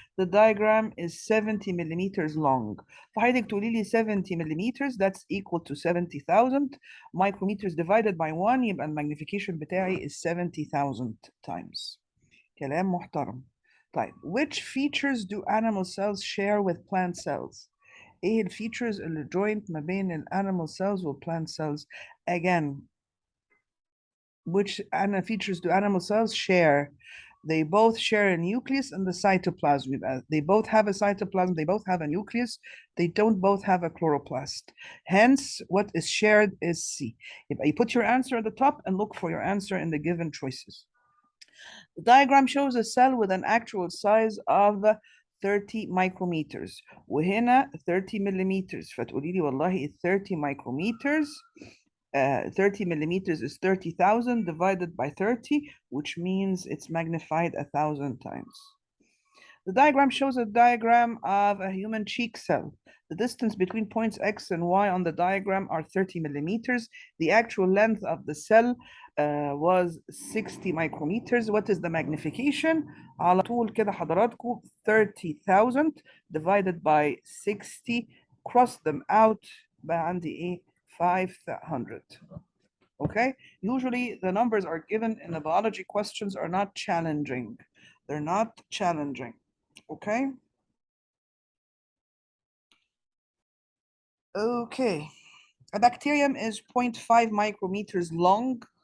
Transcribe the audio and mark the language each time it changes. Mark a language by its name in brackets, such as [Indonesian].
[English] The diagram is 70 millimeters long. [Arabic] فحضرتك تقولي لي [English] 70 millimeters, that's equal to 70,000 micrometers divided by 1, [Arabic] يبقى المagnification بتاعي [English] is 70,000 times. [Arabic] كلام محترم. [English] طيب, which features do animal cells share with plant cells? [Arabic] ايه الفيتشرز اللي joint ما بين [English] animal cells [Arabic] و [English] plant cells? Again, which features do animal cells share? They both share a nucleus and the cytoplasm. They both have a cytoplasm, they both have a nucleus, they don't both have a chloroplast. Hence, what is shared is C. If you put your answer at the top and look for your answer in the given choices. The diagram shows a cell with an actual size of 30 micrometers. [Arabic] وهنا [English] 30 millimeters. [Arabic] فتقولي لي والله [English] 30 micrometers 30 millimeters is 30,000 divided by 30, which means it's magnified 1,000 times. The diagram shows a diagram of a human cheek cell. The distance between points X and Y on the diagram are 30 millimeters. The actual length of the cell was 60 micrometers. What is the magnification? [Arabic] على طول كده حضراتكم 30,000 [English] divided by 60, cross them out, [Arabic] بقى عندي ايه؟ 500. [English] Okay, usually the numbers are given in the biology questions are not challenging. They're not challenging. Okay. Okay. A bacterium is 0.5 micrometers long.